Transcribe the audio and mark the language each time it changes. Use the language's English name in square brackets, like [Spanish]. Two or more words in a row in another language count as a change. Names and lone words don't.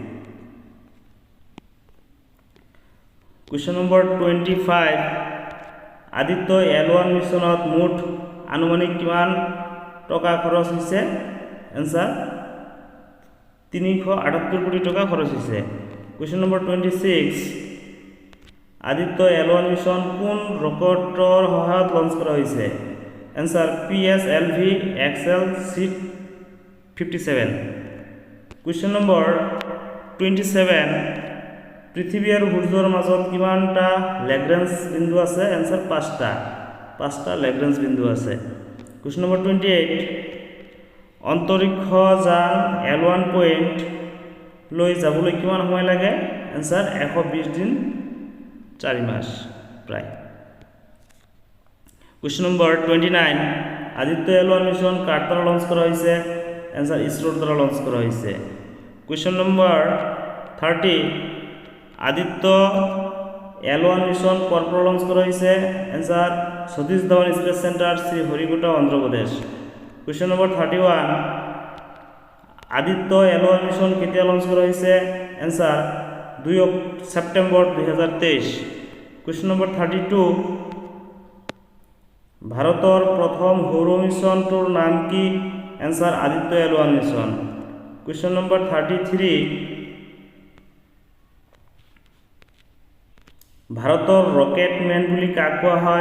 [English] question number [Assamese] 25 আদিত্য এল1 মিছনত মুঠ আনুমানিক কিমান টকা খৰচ হৈছে? এন্সাৰ 378 কোটি টকা খৰচ হৈছে। [English] question number [Assamese] 26 আদিত্য এল1 মিছন কোন ৰকেটৰ সহায়ত লঞ্চ কৰা হৈছে? एन्सार PSLV XL-57। [English] question number [Assamese] 27 পৃথিৱী আৰু সূৰ্যৰ মাজত কিমানটা লাগ্ৰেঞ্জ বিন্দু আছে? এন্সাৰ 5টা লাগ্ৰেঞ্জ বিন্দু আছে। [English] question number [Assamese] 28 অন্তৰিক্ষ যান L1 পইণ্ট লৈ যাবলৈ কিমান সময় লাগে? এন্সাৰ 120 দিন 4 মাহ প্ৰায়। [English] question number [Assamese] 29 আদিত্য এল1 মিছন কাৰ দ্বাৰা লঞ্চ কৰা হৈছে? এন্সাৰ ইছৰোৰ দ্বাৰা লঞ্চ কৰা হৈছে। [English] question number [Assamese] 30 আদিত্য এল1 মিছন কৰ পৰা লঞ্চ কৰা হৈছে? এন্সাৰ সতীশ ধাৱন স্পেচ চেণ্টাৰ শ্ৰীহৰিকোটা অন্ধ্ৰ প্ৰদেশ। [English] question number [Assamese] 31 আদিত্য এল1 মিছন কেতিয়া লঞ্চ কৰা হৈছে? एन्सार 2 सेप्टेम्बर 2023। [English] question number [Assamese] 32 ভাৰতৰ প্ৰথম সৌৰ মিছনটোৰ নাম কি? এন্সাৰ আদিত্য এল1 মিছন। [English] question number [Assamese] 33 ভাৰতৰ ৰকেট মেন বুলি কাক কোৱা হয়?